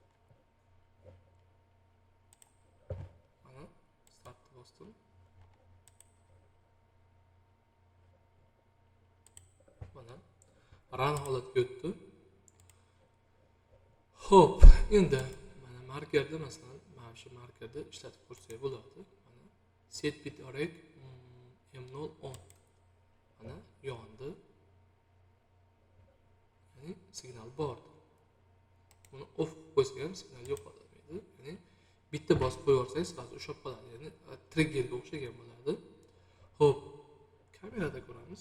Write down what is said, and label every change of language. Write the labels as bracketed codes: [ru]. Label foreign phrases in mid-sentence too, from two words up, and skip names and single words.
[uz] Mana startni bosdim. Mana run holatga o'tdi. Xo'p, endi mana markerda masalan, mana shu markerda ishlatib ko'rsak bo'ladi. Mana [en] set bit array m0 on. [uz] Mana yondi. Ya'ni signal bor. Buni off qo'ysak ham signal yo'qolmaydi. Ya'ni bitta bosib qo'yarsangiz, hozir ushlab qoladi. Ya'ni triggerga o'xshagan bo'ladi. Xo'p, kamerada ko'ramiz.